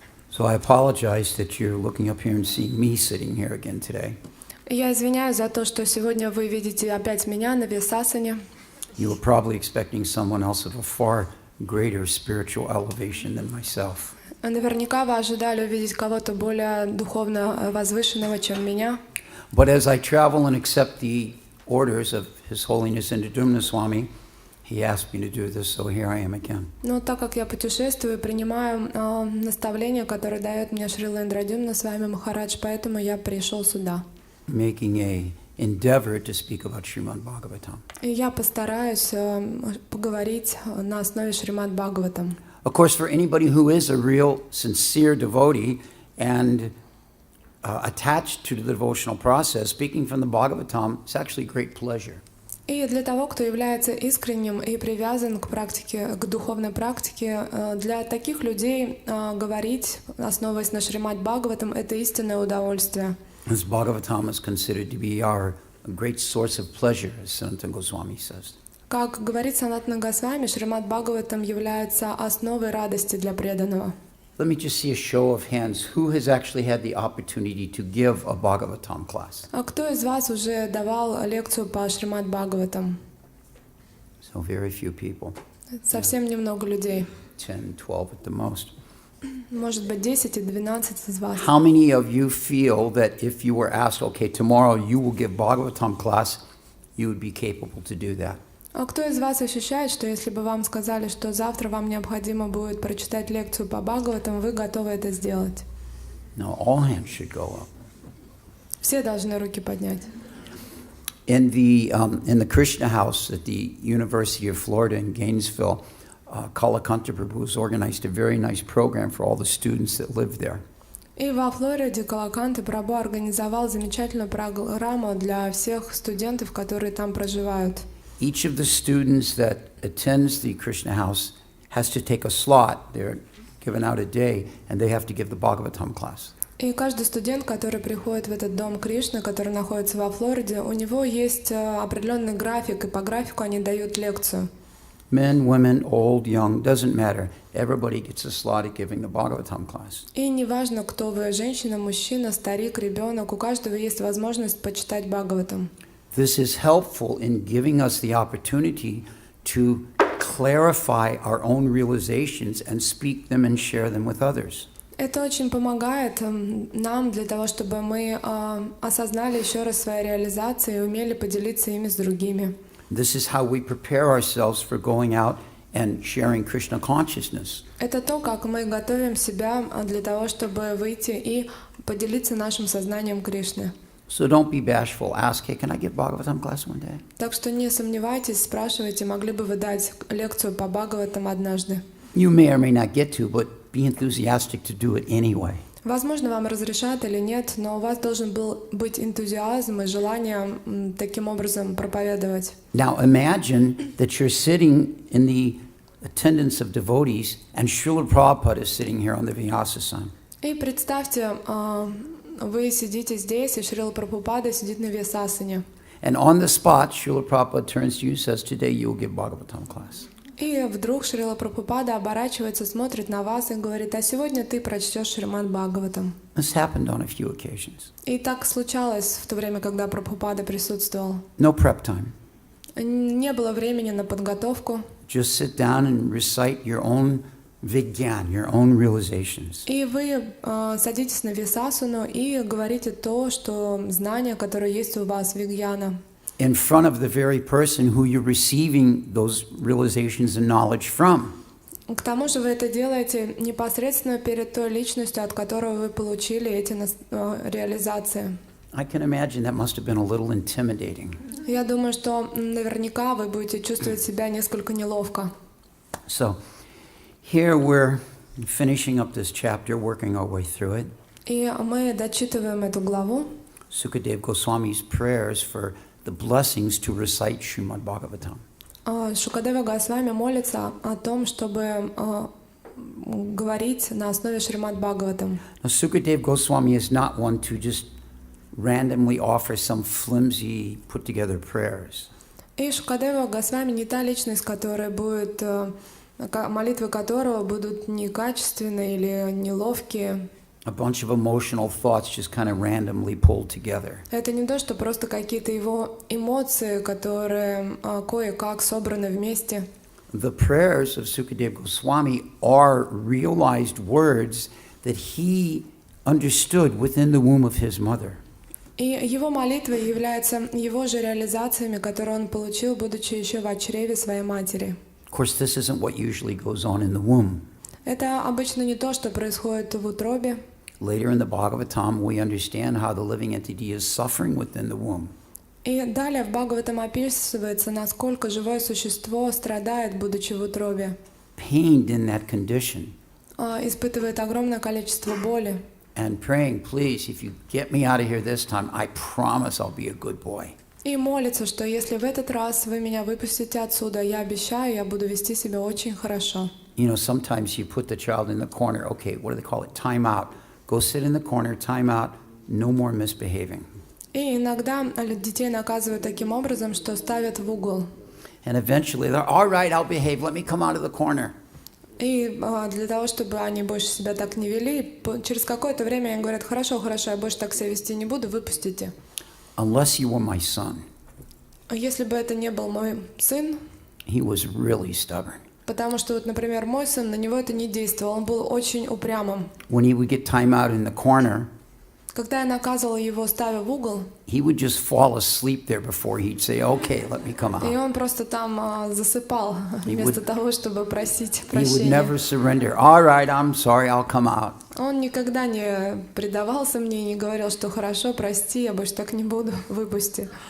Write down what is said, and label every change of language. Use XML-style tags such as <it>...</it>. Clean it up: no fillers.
<en>So I apologize that you're looking up here and seeing me sitting here again today.</en> <ru>Я извиняюсь за то, что сегодня вы видите опять меня на Висасане.</ru> <en>You were probably expecting someone else of a far greater spiritual elevation than myself.</en> <ru>Наверняка вы ожидали увидеть кого-то более духовно возвышенного, чем меня.</ru> <en>But as I travel and accept the orders of His Holiness Indradumna Swami, he asked me to do this, so here I am again.</en> <ru>Но так как я путешествую, принимаю наставления, которые дает мне Шрила Индрадюмна Свами Махарадж, поэтому я пришел сюда.</ru> <en>Making a endeavor to speak about Srimad Bhagavatam.</en> <ru>И я постараюсь поговорить на основе Шримад Бхагаватам.</ru> <en>Of course, for anybody who is a real, sincere devotee and attached to the devotional process, speaking from the Bhagavatam is actually great pleasure.</en> <ru>И для того, кто является искренним и привязан к практике, к духовной практике, для таких людей говорить, основываясь на Шримад Бхагаватам, это истинное удовольствие.</ru> <en>This Bhagavatam is considered to be our great source of pleasure, as Sanatana Goswami says.</en> <ru>Как говорит Санатана Госвами, Шримад Бхагаватам является основой радости для преданного.</ru> <en>Let me just see a show of hands. Who has actually had the opportunity to give a Bhagavatam class?</en> <ru>А кто из вас уже давал лекцию по Шримад Бхагаватам?</ru> <en>So very few people.</en> <ru>Совсем немного людей.</ru> <en>10, 12 at the most.</en> <ru>Может быть, 10 и 12 из вас.</ru> <en>How many of you feel that if you were asked, okay, tomorrow you will give Bhagavatam class, you would be capable to do that?</en> <ru>А кто из вас ощущает, что если бы вам сказали, что завтра вам необходимо будет прочитать лекцию по Бхагаватам, вы готовы это сделать?</ru> <en>No, all hands should go up.</en> <ru>Все должны руки поднять.</ru> <en>In the Krishna House at the University of Florida in Gainesville, Kalakanta Prabhu has organized a very nice program for all the students that live there.</en> <ru>И во Флориде Калаканта Прабху организовал замечательную программу для всех студентов, которые там проживают.</ru> <en>Each of the students that attends the Krishna House has to take a slot. They're given out a day, and they have to give the Bhagavatam class.</en> <ru>И каждый студент, который приходит в этот дом Кришны, который находится во Флориде, у него есть определенный график, и по графику они дают лекцию.</ru> <en>Men, women, old, young, doesn't matter. Everybody gets a slot at giving the Bhagavatam class.</en> <ru>И неважно, кто вы, женщина, мужчина, старик, ребенок, у каждого есть возможность почитать Бхагаватам.</ru> <en>This is helpful in giving us the opportunity to clarify our own realizations and speak them and share them with others.</en> <ru>Это очень помогает нам для того, чтобы мы осознали еще раз свои реализации и умели поделиться ими с другими.</ru> <en>This is how we prepare ourselves for going out and sharing Krishna consciousness.</en> <ru>Это то, как мы готовим себя для того, чтобы выйти и поделиться нашим сознанием Кришны.</ru> <en>So don't be bashful. Ask, hey, can I give Bhagavatam class one day?</en> <ru>Так что не сомневайтесь, спрашивайте, могли бы вы дать лекцию по Бхагаватам однажды.</ru> <en>You may or may not get to, but be enthusiastic to do it anyway.</en> <ru>Возможно, вам разрешат или нет, но у вас должен был быть энтузиазм и желание таким образом проповедовать.</ru> <en>Now imagine that you're sitting in the attendance of devotees and Srila Prabhupada is sitting here on the Vyasasana.</en> <ru>И представьте, вы сидите здесь, и Шрила Прабхупада сидит на Вьясасане.</ru> <en>And on the spot, Srila Prabhupada turns to you and says, today you will give Bhagavatam class.</en> <ru>И вдруг Шрила Прабхупада оборачивается, смотрит на вас и говорит: а сегодня ты прочтешь Шримад Бхагаватам.</ru> <en>This happened on a few occasions.</en> <ru>И так случалось в то время, когда Прабхупада присутствовал.</ru> <en>No prep time.</en> <ru>Не было времени на подготовку.</ru> <en>Just sit down and recite your own vigyan, your own realizations.</en> <ru>И вы садитесь на Висасану и говорите то, что знание, которое есть у вас, вигьяна,</ru> <en>In front of the very person who you're receiving those realizations and knowledge from.</en> <ru>К тому же вы это делаете непосредственно перед той личностью, от которой вы получили эти реализации.</ru> <en>I can imagine that must have been a little intimidating.</en> <ru>Я думаю, что наверняка вы будете чувствовать себя несколько неловко.</ru> <en>So here we're finishing up this chapter, working our way through it.</en> <ru>И мы дочитываем эту главу.</ru> <en>Sukadeva Goswami's prayers for the blessings to recite Srimad Bhagavatam.</en> <ru>Шукадева Госвами молится о том, чтобы говорить на основе Шримад Бхагаватам.</ru> <en>Now, Sukadeva Goswami is not one to just randomly offer some flimsy, put-together prayers.</en> <ru>И Шукадева Госвами не та личность, которая будет, молитвы которого будут некачественные или неловкие.</ru> <en>A bunch of emotional thoughts just kind of randomly pulled together.</en> <ru>Это не то, что просто какие-то его эмоции, которые кое-как собраны вместе.</ru> <en>The prayers of Sukadeva Goswami are realized words that he understood within the womb of his mother.</en> <ru>И его молитвы являются его же реализациями, которые он получил, будучи еще в чреве своей матери.</ru> <en>Of course, this isn't what usually goes on in the womb.</en> <ru>Это обычно не то, что происходит в утробе.</ru> <en>Later in the Bhagavatam, we understand how the living entity is suffering within the womb.</en> <ru>И далее в Бхагаватам описывается, насколько живое существо страдает, будучи в утробе,</ru> <en>Pained in that condition.</en> <ru>Испытывает огромное количество боли.</ru> <en>And praying, please, if you get me out of here this time, I promise I'll be a good boy.</en> <ru>И молится, что если в этот раз вы меня выпустите отсюда, я обещаю, я буду вести себя очень хорошо.</ru> <en>You know, sometimes you put the child in the corner. Okay, what do they call it? Time out. Go sit in the corner, time out, no more misbehaving.</en> <ru>И иногда детей наказывают таким образом, что ставят в угол.</ru> <en>And eventually they're, all right, I'll behave, let me come out of the corner.</en> <ru>И для того, чтобы они больше себя так не вели, через какое-то время они говорят: хорошо, хорошо, я больше так себя вести не буду, выпустите.</ru> <en>Unless you were my son.</en> <ru>Если бы это не был мой сын,</ru> <en>He was really stubborn.</en> <ru>потому что, вот, например, мой сын, на него это не действовало, он был очень упрямым.</ru> <en>When he would get time out in the corner,</en> <ru>Когда я наказывала его, ставя в угол,</ru> <en>he would just fall asleep there before he'd say, okay, let me come</en> <ru>и он просто там засыпал,</ru> <en>He</en> <ru>вместо</ru> <en>would-</en> <ru>того, чтобы просить</ru> <en>He would</en> <ru>прощения.</ru> <en>never surrender. All right, I'm sorry, I'll come out.</en> <ru>Он никогда не предавался мне, не говорил, что хорошо, прости, я больше так не буду, выпусти.</ru>